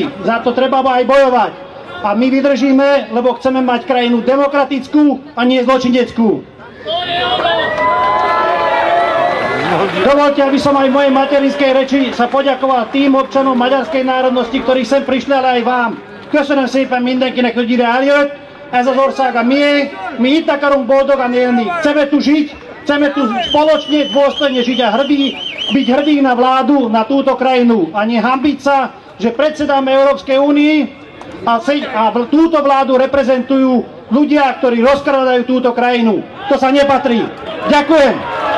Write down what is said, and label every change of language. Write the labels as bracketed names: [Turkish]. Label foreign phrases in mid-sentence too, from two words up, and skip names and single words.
[Slovak] Za to treba aj bojovať. A my vydržíme, lebo chceme mať krajinu demokratickú a nie zločineckú. Dovoľte, aby som aj v mojej materinskei reči sa poďakoval tým občanom maďarskej národnosti, ktorí sem prišli, ale aj vám. [Hungarian] Köszönöm szépen mindenkinek, hogy ide eljött. Ez az ország a miénk. Mi itt akarunk boldogan élni. [Slovak] Chceme tu žiť. Chceme tu spoločne dôstojne žiť a byť hrdí na vládu, na túto krajinu a nehanbiť sa, že predsedáme Európskej únii a túto vládu reprezentujú ľudia, ktorí rozkradajú túto krajinu. To sa nepatrí. Ďakujem.